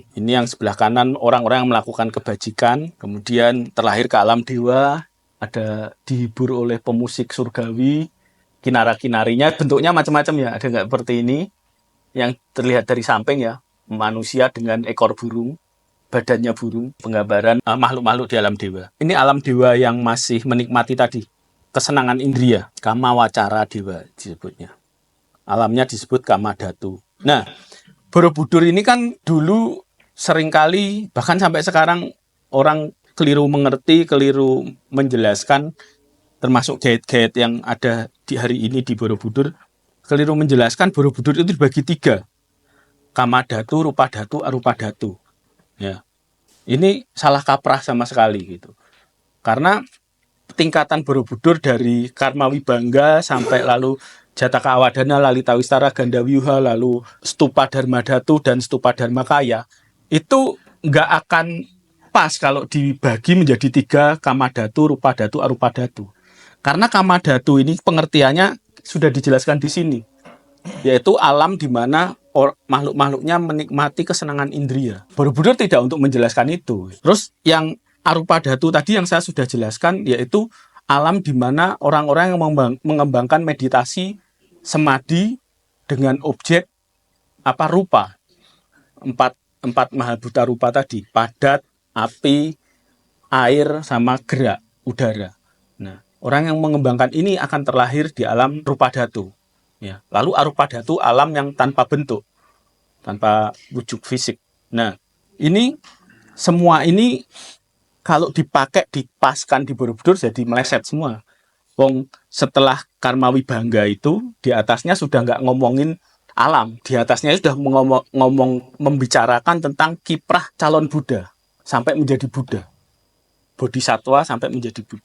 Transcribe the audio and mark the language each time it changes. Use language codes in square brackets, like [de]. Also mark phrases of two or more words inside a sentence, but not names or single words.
[id] Ini yang sebelah kanan orang-orang yang melakukan kebajikan, kemudian terlahir ke alam dewa, ada dihibur oleh pemusik surgawi, kinara-kinarinya bentuknya macam-macam ya, ada nggak seperti ini yang terlihat dari samping ya, manusia dengan ekor burung, badannya burung, penggambaran makhluk-makhluk di alam dewa. Ini alam dewa yang masih menikmati tadi kesenangan indria, [pi] kama wacara dewa [id] disebutnya. Alamnya disebut [pi] kama dhatu. [id] Nah, Borobudur ini kan dulu seringkali bahkan sampai sekarang orang keliru mengerti, keliru menjelaskan, termasuk gate-gate yang ada di hari ini di Borobudur, keliru menjelaskan Borobudur itu dibagi 3. [pi] Kama dhatu, rupa dhatu, arupa dhatu. [id] Ya. Ini salah kaprah sama sekali gitu. Karena tingkatan Borobudur dari Karma Wibangga sampai lalu Jataka Awadana, Lalita Wistara, Gandawyuha, lalu Stupa Dharma Dhatu dan Stupa Dharma Kaya, itu nggak akan pas kalau dibagi menjadi 3, [pi] kama dhatu, rupa dhatu, arupa dhatu. [id] Karena [pi] kama dhatu [id] ini pengertiannya sudah dijelaskan di sini, yaitu alam di mana makhluk-makhluknya menikmati kesenangan indria. Borobudur tidak untuk menjelaskan itu. Terus yang [pi] arupa dhatu [id] tadi yang saya sudah jelaskan, yaitu alam di mana orang-orang yang mengembangkan meditasi samadhi dengan objek rupa. Empat [pi] mahabhuta rupa [id] tadi, padat, api, air, sama gerak, udara. Nah, Orang yang mengembangkan ini akan terlahir di alam [pi] rupa dhatu. [id] Ya. Lalu [pi] arupa dhatu [id] alam yang tanpa bentuk, tanpa wujud fisik. Nah, ini semua ini kalau dipakai dipaskan di Borobudur jadi meleset semua. Wong setelah Karma Wibangga itu di atasnya sudah nggak ngomongin alam, di atasnya sudah membicarakan tentang kiprah calon Buddha sampai menjadi Buddha, Bodhisatwa sampai menjadi Buddha.